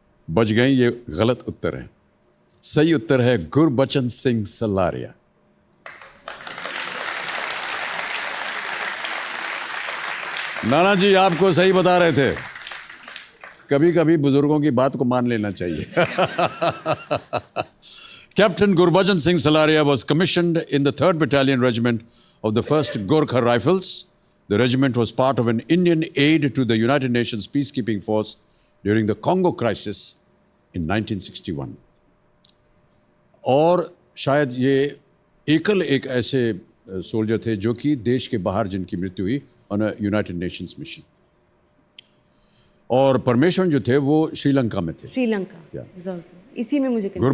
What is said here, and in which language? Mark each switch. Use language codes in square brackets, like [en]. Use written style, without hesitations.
[hi] बच गई, ये गलत उत्तर है। सही उत्तर है गुरबचन सिंह सलारिया। नाना जी आपको सही बता रहे थे। कभी कभी बुजुर्गों की बात को मान लेना चाहिए। [en] Captain Gurbachan Singh Salaria was commissioned in the 3rd Battalion Regiment of the 1st Gorkha Rifles. The regiment was part of an Indian aid to the United Nations peacekeeping force during the Congo crisis in 1961 [hi] और शायद ये एकल एक ऐसे soldier थे जो कि देश के बाहर जिनकी मृत्यु हुई [en] On a United Nations mission. [hi] और परमेश्वरन जो थे वो श्रीलंका में थे। श्रीलंका [en] is also- [hi] इसी में मुझे confusion-